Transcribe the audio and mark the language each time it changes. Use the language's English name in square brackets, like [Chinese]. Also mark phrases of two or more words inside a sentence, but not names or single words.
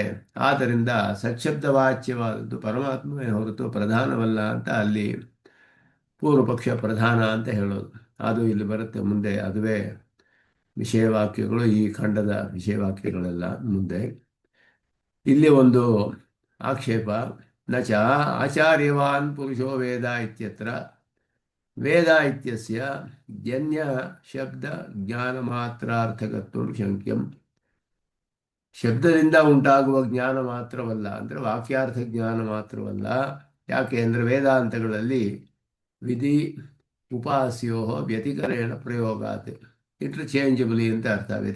[Kannada] ಆದ್ದರಿಂದ ಸಚ್ಛಬ್ದವಾಚ್ಯವಾದದ್ದು ಪರಮಾತ್ಮವೇ ಹೊರತು ಪ್ರಧಾನವಲ್ಲ ಅಂತ ಅಲ್ಲಿ ಪೂರ್ವಪಕ್ಷ ಪ್ರಧಾನ ಅಂತ ಹೇಳೋದು. ಅದು ಇಲ್ಲಿ ಬರುತ್ತೆ ಮುಂದೆ, ಅದುವೇ ವಿಷಯವಾಕ್ಯಗಳು, ಈ ಖಂಡದ ವಿಷಯವಾಕ್ಯಗಳೆಲ್ಲ ಮುಂದೆ. ಇಲ್ಲಿ ಒಂದು ಆಕ್ಷೇಪ, [Sanskrit] ನಚ ಆಚಾರ್ಯವಾನ್ ಪುರುಷೋ ವೇದ ಇತ್ಯತ್ರ ವೇದ ಇತ್ಯಸ್ಯ ಜನ್ಯ ಶಬ್ದ ಜ್ಞಾನ ಮಾತ್ರಾರ್ಥಕತ್ವಂ ಶಂಕ್ಯಂ. [Kannada] ಶಬ್ದದಿಂದ ಉಂಟಾಗುವ ಜ್ಞಾನ ಮಾತ್ರವಲ್ಲ, ಅಂದರೆ ವಾಕ್ಯಾರ್ಥ ಜ್ಞಾನ ಮಾತ್ರವಲ್ಲ. ಯಾಕೆ ಅಂದರೆ ವೇದಾಂತಗಳಲ್ಲಿ [Sanskrit] ವಿಧಿ ಉಪಾಸ್ಯೋ ವ್ಯತಿಕರೇಣ ಪ್ರಯೋಗಾತ್, [Kannada] ಇಂಟರ್ಚೇಂಜಬಲಿ ಅಂತ ಅರ್ಥ.